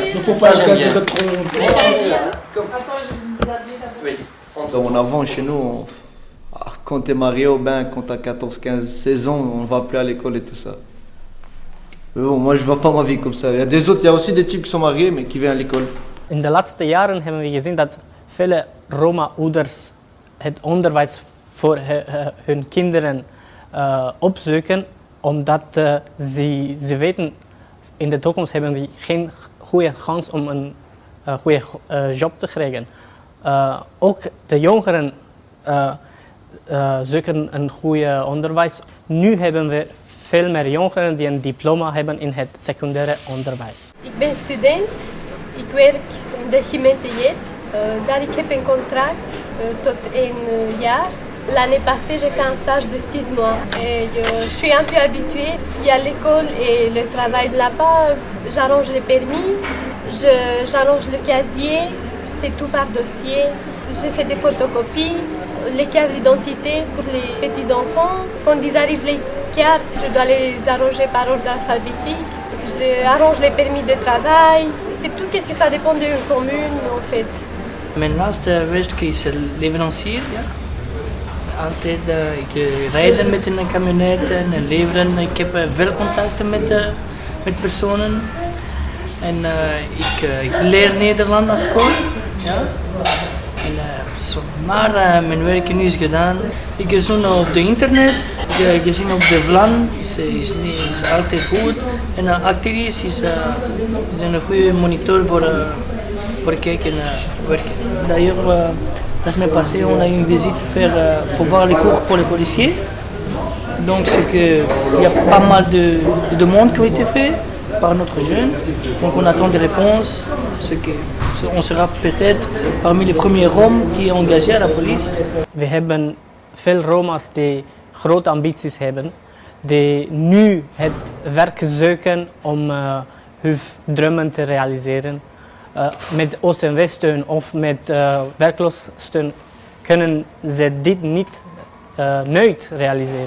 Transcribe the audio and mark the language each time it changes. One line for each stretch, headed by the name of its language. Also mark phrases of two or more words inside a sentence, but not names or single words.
French: Ne faut pas exagérer trop. Oui. En avant, chez nous, quand t'es marié ou bien quand t'as 14, 15, 16 ans, on va plus à l'école et tout ça. Mais bon, moi je vois pas ma vie comme ça. Il y a aussi des types qui sont mariés mais qui viennent à l'école.
Dutch: In de laatste jaren hebben we gezien dat vele Roma-ouders het onderwijs voor hun kinderen opzoeken, omdat ze weten in de toekomst hebben we geen goede kans om een goede job te krijgen. Ook de jongeren zoeken een goede onderwijs. Nu hebben we veel meer jongeren die een diploma hebben in het secundaire onderwijs. Ik ben student, ik werk in de gemeente Jet. Daar ik heb een contract tot 1 jaar.
French: L'année passée, j'ai fait un stage de 6 mois et je suis un peu habituée. Il y a l'école et le travail de là-bas. J'arrange les permis, j'arrange le casier, c'est tout par dossier. J'ai fait des photocopies, les cartes d'identité pour les petits-enfants. Quand ils arrivent les cartes, je dois les arranger par ordre alphabétique. J'arrange les permis de travail. C'est tout ce que ça dépend d'une commune en fait.
Dutch: Mijn laatste werk is leverancier. Ja. Altijd rijden met een camionet en leveren. Ik heb veel contacten met personen. En ik leer Nederlands naar school. Ja. Maar mijn werk nu is gedaan. Ik gezien op de internet, gezien op de VLAN is altijd goed. En Actiris is een goede monitor voor kijken en werken.
French: D'ailleurs, La semaine passée, on a eu une visite pour voir les cours pour les policiers. Donc c'est qu'il y a pas mal de demandes qui ont été faites par notre jeune. Donc on attend des réponses. On sera peut-être parmi les premiers Roms qui est engagé à la police.
Dutch: We hebben veel Roma's die grote ambities hebben, die nu het werk zoeken om hun dromen te realiseren. Met Oost- en Weststeun of met werkloossteun kunnen ze dit niet nooit realiseren.